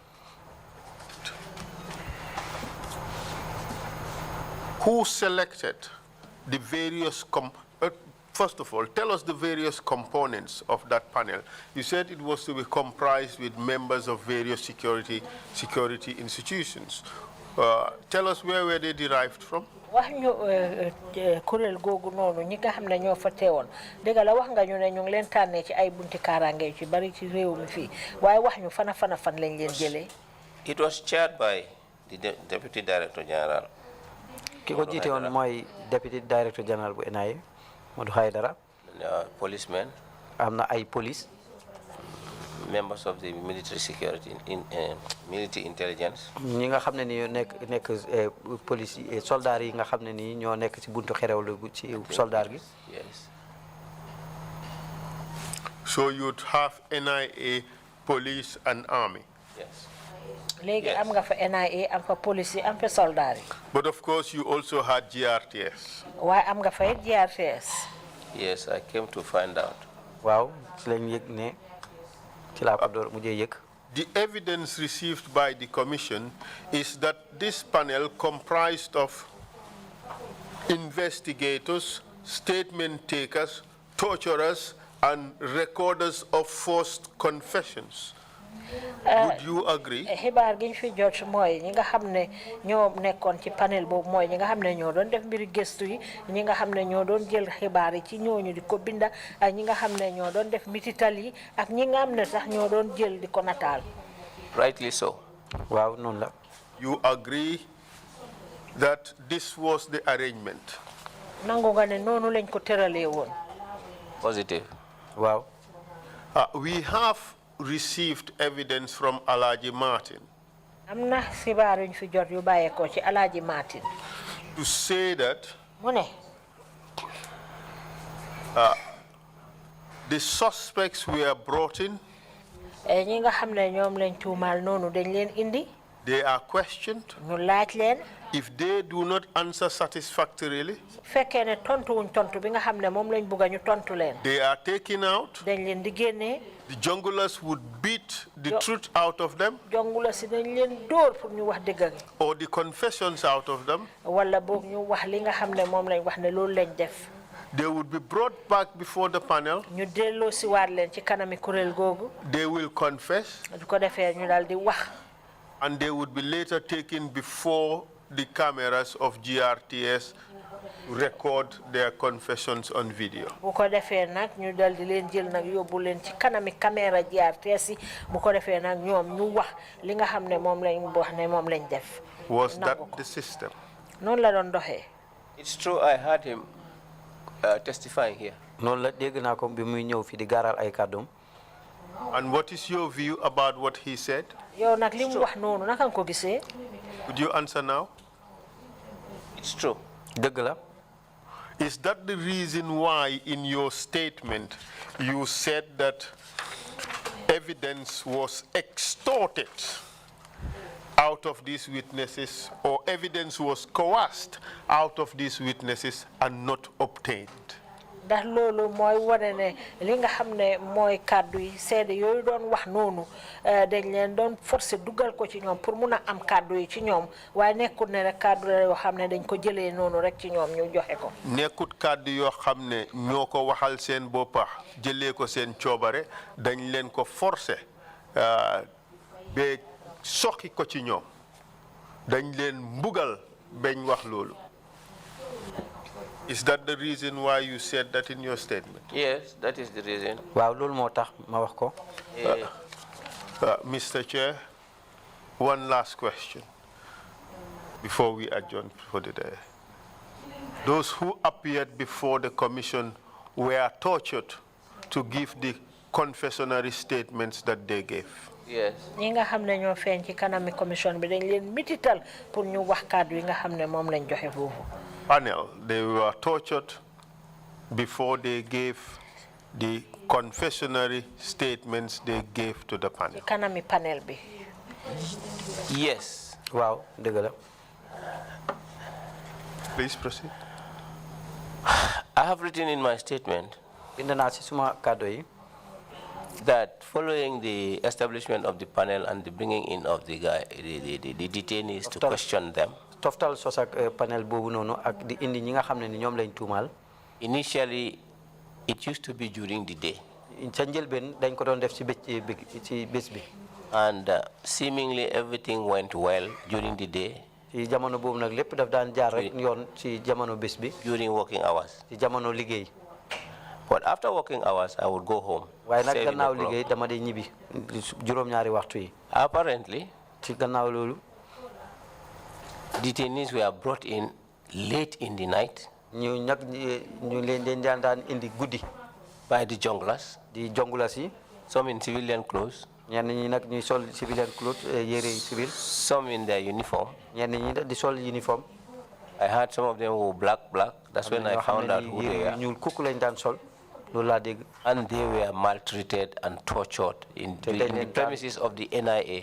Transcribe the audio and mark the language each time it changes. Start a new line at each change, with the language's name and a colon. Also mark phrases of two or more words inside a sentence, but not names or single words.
English: Who selected the various, first of all, tell us the various components of that panel. You said it was to be comprised with members of various security institutions. Tell us where were they derived from?
Wolof: wax ñu kurel googu noonu ñi nga xam ne ñoo fa teewoon dëgg la wax nga ñu ne ñu ngi leen tànnee ci ay bunti kaaraange ci bari ci réew mi fii waaye wax ñu fan lañ leen jëlee.
English: It was chaired by the Deputy Director General.
Wolof: ki ko jiite woon mooy
English: Deputy Director General
Wolof: bu NIA Modou Haidara.
English: Policemen.
Wolof: am na ay police.
English: Members of the military security military intelligence.
Wolof: ñi nga xam ne ni nekk police soldats yi nga xam ne ni ñoo nekk ci buntu xerewlu ci soldat gi.
English: Yes. So you'd have NIA, police and army. Yes.
Wolof: léegi am nga fa NIA am fa police am fa soldat yi.
English: But of course you also had GRTS.
Wolof: waaye am nga fa GRTS.
English: Yes, I came to find out.
Wolof: waaw ci lañ yëg ne.
English: The evidence received by the Commission is that this panel comprised of investigators, statement takers, torturers, and recorders of forced confessions. Would you agree?
Wolof: xibaar gi ñu fi jot mooy ñi nga xam ne ñoo nekkoon ci panel boobu mooy ñi nga xam ne ñoo doon def mbiri gëstu yi ñi nga xam ne ñoo doon jël xibaar yi ci ñooñu di ko binda ak ñi nga xam ne ñoo doon def mitital yi ak ñi nga xam ne sax ñoo doon jël di ko nataal.
English: Rightly so.
Wolof: waaw noonu la.
English: You agree that this was the arrangement?
Wolof: nangu nga ne noonu lañ ko tëralee woon.
English: Positive.
Wolof: waaw.
English: We have received evidence from Alaji Martin
Wolof: amna xibaar yuñ fi jot yu bàyyeekoo ci Alaji Martin
English: to say that
Wolof: mu ne
English: the suspects were brought in,
Wolof: ñi nga xam ne ñoom lañ tuumaal noonu dañ leen indi.
English: They are questioned.
Wolof: ñu laaj leen.
English: If they do not answer satisfactorily,
Wolof: fekkee ne tontu wuñ tontu bi nga xam ne moom lañ bëgg ñu tontu leen.
English: They are taken out.
Wolof: dañ leen di génnee.
English: The junglers would beat the truth out of them.
Wolof: Jongula si dañ leen dóor pour ñu wax dëgg.
English: Or the confessions out of them.
Wolof: wala boog ñu wax li nga xam ne moom lañ wax ne loolu lañ def.
English: They would be brought back before the panel.
Wolof: ñu delloo si waat leen ci kanami kuréel googu.
English: They will confess.
Wolof: du ko defee ñu daal di wax.
English: And they would be later taken before the cameras of GRTS to record their confessions on video.
Wolof: bu ko defee nag ñu dal di leen jël nag yóbbu leen ci kanami caméra GRTS yi bu ko defee nag ñoom ñu wax li nga xam ne moom lañ wax ne moom lañ def.
English: Was that the system?
Wolof: noonu la doon doxee.
English: It's true, I heard him testifying here.
Wolof: noonu la dégg naa ko bi muy ñëw fi di gaaral ay kàddoom.
English: And what is your view about what he said?
Wolof: yow nag li mu wax noonu naka nga ko gisee.
English: Would you answer now? It's true.
Wolof: dëgg la.
English: Is that the reason why in your statement you said that evidence was extorted out of these witnesses, or evidence was coerced out of these witnesses and not obtained?
Wolof: ndax loolu mooy wane ne li nga xam ne mooy kàddu yi seede yooyu doon wax noonu dañ leen doon forcé dugal ko ci ñoom pour mun a am kàddu yi ci ñoom waaye nekkut ne rek kàddu la yoo xam ne dañ ko jëlee noonu rek ci ñoom ñu joxe ko. nekkut kàddu yoo xam ne ñoo ko waxal seen boppa jëlee ko seen coobare dañ leen ko forcé ba soxi ko ci ñoom dañ leen mbugal bañ wax loolu.
English: Is that the reason why you said that in your statement? Yes, that is the reason.
Wolof: waaw loolu moo tax ma wax ko.
English: Mr. Chair, one last question before we adjourn for the day. Those who appeared before the commission were tortured to give the confessionary statements that they gave. Yes.
Wolof: ñi nga xam ne ñoo feeñ ci kanami commission bi dañ leen mitital pour ñu wax kàddu yi nga xam ne moom lañ joxe foofu.
English: Panel, they were tortured before they gave the confessionary statements they gave to the panel.
Wolof: ci kanami panel bi.
English: Yes.
Wolof: Wow, dëgg la.
English: Please proceed. I have written in my statement
Wolof: bind naa ci suma kàddu yi
English: that following the establishment of the panel and the bringing in of the detainees to question them,
Wolof: toftal sos ak panel boobu noonu ak di indi ñi nga xam ne ni ñoom lañ tuumaal.
English: initially it used to be during the day.
Wolof: ca njëlbeen dañ ko doon def ci bés bi.
English: And seemingly everything went well during the day.
Wolof: ci jamono boobu nag lépp daf daan jaar rek yoon ci jamono bés bi.
English: During working hours.
Wolof: ci jamono liggéey.
English: But after working hours, I would go home.
Wolof: waaye nag gannaaw liggéey dama day ñibbi juróom-ñaari waxtu yi.
English: Apparently,
Wolof: ci gannaaw loolu.
English: detainees were brought in late in the night.
Wolof: ñu leen daan indi guddi.
English: By the junglers.
Wolof: di jongulas yi.
English: Some in civilian clothes.
Wolof: ñenn ñi nag ñuy sol
English: civilian clothes
Wolof: yére civil.
English: Some in their uniform.
Wolof: ñenn ñi di sol uniform.
English: I heard some of them were black. That's when I found out who they are.
Wolof: ñuul kukk lañ daan sol. loolu laa dégg.
English: And they were maltreated and tortured in the premises of the NIA.